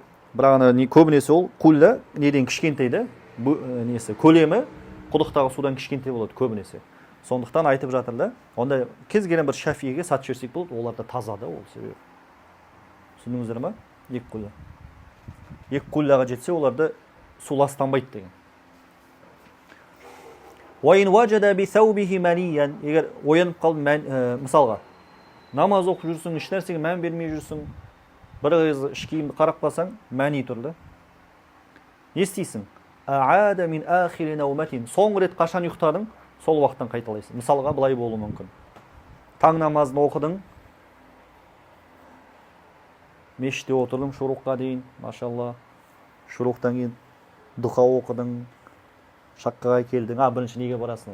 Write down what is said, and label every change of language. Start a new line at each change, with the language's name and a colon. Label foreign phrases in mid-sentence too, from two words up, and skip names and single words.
Kazakh: Бірақ көбінесе ол құлла неден кішкентейді, көлемі құдықтағы судан кішкентай болады көбінесе. Сондықтан айтып жатыр да, онда кез келген бір шафиге сатып жерсек болады, оларда таза да ол себебі. Түсіндіңіздер ме? Екі құлла. Екі құллаға жетсе, оларда су ластанбайды деген.
Arabic: وَإِنْ وَجَدَ بِثَوْبِهِ مَنِيًّا,
Kazakh: егер оянып қалды, мысалға, намаз оқып жүрсің, еш нәрсеге мән бермей жүрсің, бір қыз іш киімді қарап қалсаң, мәни тұрды. Не істейсің?
Arabic: أَعَادَ مِنْ آخِرِ نَوْمَتٍ,
Kazakh: соңғы рет қашан ұйықтадың, сол уақыттан қайталайсың. Мысалға былай болуы мүмкін. Таң намазын оқыдың, мешітте отырдың шуруққа дейін, машалла, шуруқтан кейін дұға оқыдың, шаққаға келдің, бірінші неге барасың?